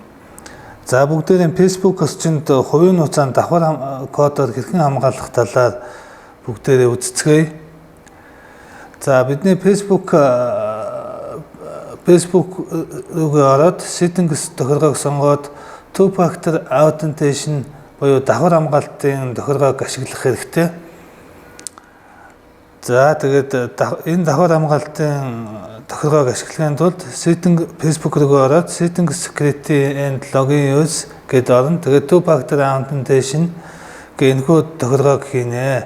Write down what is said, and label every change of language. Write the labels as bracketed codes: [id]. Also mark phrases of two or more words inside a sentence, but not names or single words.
[mn] За бүгдээрээ Facebook орчинд хувийн нууцаанд давхар кодоор хэрхэн хамгаалах талаар бүгдээрээ үзцгээе. За бидний Facebook рүүгээ ороод settings тохиргоог сонгоод [en] two factor authentication [mn] буюу давхар хамгаалтын тохиргоог ашиглах хэрэгтэй. За тэгээд энэ давхар хамгаалтын тохиргоог ашиглахын тулд Facebook руу ороод [en] Settings Security and Login Use [mn] гэдэг орно. Тэгээд [en] Two Factor Authentication [mn] гэнэхүү тохиргоог хийнэ.